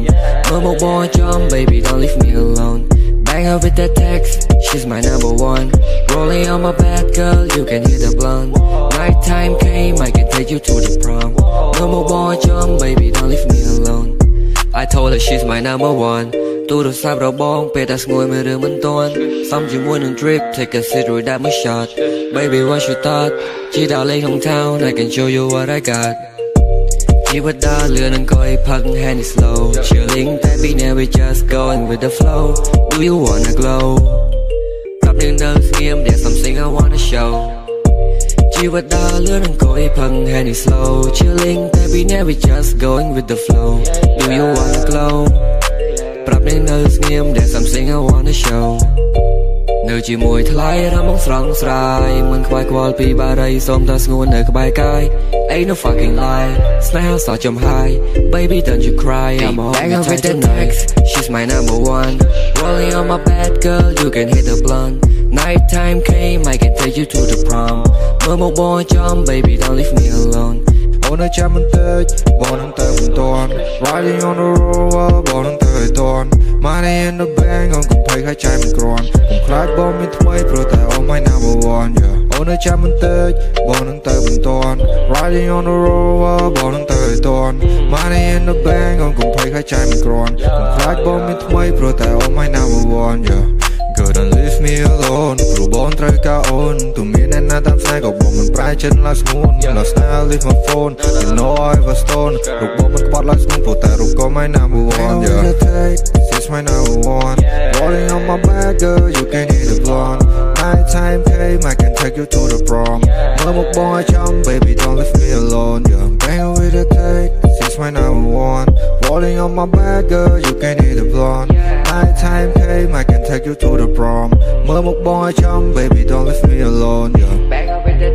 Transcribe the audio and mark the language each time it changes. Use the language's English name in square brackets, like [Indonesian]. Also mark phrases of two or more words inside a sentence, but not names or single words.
[English] Mama boy jump, baby, don't leave me alone. Bang her with that text, she's my number one. Rolling on my bed, girl, you can hit the blunt. Nighttime came, I can take you to the prom. Mama boy jump, baby, don't leave me alone. I told her she's my number one. [Khmer] ទូរស័ព្ទរបងពេលតែស្ងួយមើលរឿងមិនទាន់សំជាមួយនឹង [English] drip take a sip [Khmer] រួចដាក់មួយ [English] shot baby what you thought [Khmer] ជីដល់លេងក្នុង [English] town I can show you what I got [Khmer] ជីវិតដើរលឿន អង្គុយផឹក Henny [English] slow chilling [Khmer] តែពីនេះ [English] we just going with the flow do you wanna glow [Khmer] ប្រាប់នឹងនៅស្ងៀម [English] there's something I wanna show [Khmer] ជីវិតដើរលឿន អង្គុយផឹក Henny [English] slow chilling [Khmer] តែពីនេះ [English] we just going with the flow do you wanna glow [Khmer] ប្រាប់នឹងនៅស្ងៀម [English] there's something I wanna show [Khmer] នៅជាមួយថ្លៃរំបងស្រស់ស្រាយមិនខ្វាយខ្វល់ពីបារីសូមតែស្ងួននៅក្បែរកាយ [English] Ain't no fucking lie [Khmer] ស្នេហាសោះចំហាយ [English] Baby don't you cry I'm on your time tonight She's my number one Rolling on my bed girl you can hit the blunt Nighttime came I can take you to the prom [Khmer] មើលមកបងចំ [English] Baby don't leave me alone [Khmer] អូននៅចាំបន្តិចបងនឹងទៅមិនទាន់ [English] Riding on the road [Khmer] បងនឹងទៅឲ្យទាន់ [English] Money in the bank [Khmer] អូនកុំភ័យខ្លាចចាយមិនគ្រាន់កុំខ្លាចបងមានថ្មីព្រោះតែ [English] Oh my number one yeah [Khmer] អូននៅចាំបន្តិចបងនឹង ទៅមិនទាន់ [English] Riding on the road [Khmer] បងនឹងទៅឲ្យទាន់ [English] Money in the bank [Khmer] អូនកុំភ័យខ្លាចចាយមិនគ្រាន់កុំខ្លាចបងមានថ្មីព្រោះតែ [English] Oh my number one yeah Girl don't leave me alone [Khmer] ព្រោះបងត្រូវការអូនទោះមានអ្នកណាតាមស្នេហ៍ក៏បងមិនប្រែចិត្តឡើយស្ងួន [English] Lost now leave my phone You know I was stone [Khmer] រូបបងមិនក្បត់ឡើយស្ងួនព្រោះតែរូបក៏ [English] my number one yeah This my number one Rolling on my bed girl you can hit the blunt Nighttime came I can take you to the prom [Khmer] មើលមកបងឲ្យចំ [English] Baby don't leave me alone yeah Bang with the take This my number one Rolling on my bed girl you can hit the blunt Nighttime came I can take you to the prom [Khmer] មើលមកបងឲ្យចំ [English] Baby don't leave me alone yeah